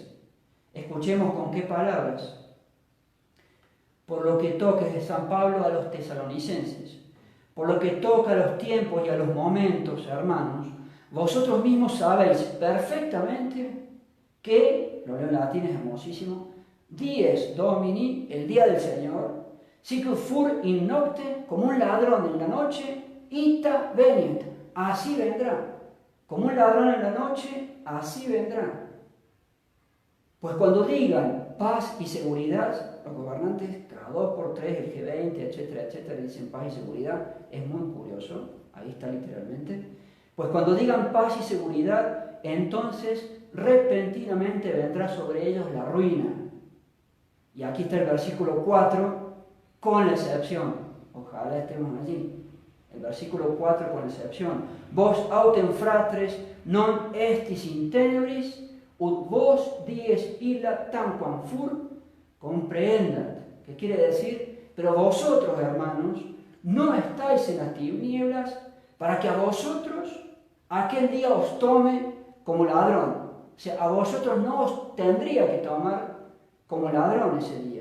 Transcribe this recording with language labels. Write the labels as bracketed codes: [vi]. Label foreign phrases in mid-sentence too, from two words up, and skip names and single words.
[es] Escuchemos con qué palabras. Por lo que toca de San Pablo a los tesalonicenses. Por lo que toca a los tiempos y a los momentos, hermanos, vosotros mismos sabéis perfectamente que, lo leo en latín, es hermosísimo, [la] dies Domini, [es] el día del Señor, [la] sicut fur in nocte, [es] como un ladrón en la noche, [la] ita venit, [es] así vendrá. Como un ladrón en la noche, así vendrá. Pues cuando digan paz y seguridad, los gobernantes, cada 2x3, el G20, etcétera, etcétera, dicen paz y seguridad, es muy curioso, ahí está literalmente. Pues cuando digan paz y seguridad, entonces repentinamente vendrá sobre ellos la ruina. Y aquí está el versículo 4, con la excepción. Ojalá estemos allí. El versículo 4 con la excepción. [la] Vos autem fratres non estis in tenebris, ut vos dies illa tanquam fur comprehendat. [es] Que quiere decir Pero vosotros, hermanos, no estáis en las tinieblas para que a vosotros aquel día os tome como ladrón. O sea, a vosotros no os tendría que tomar como ladrón ese día.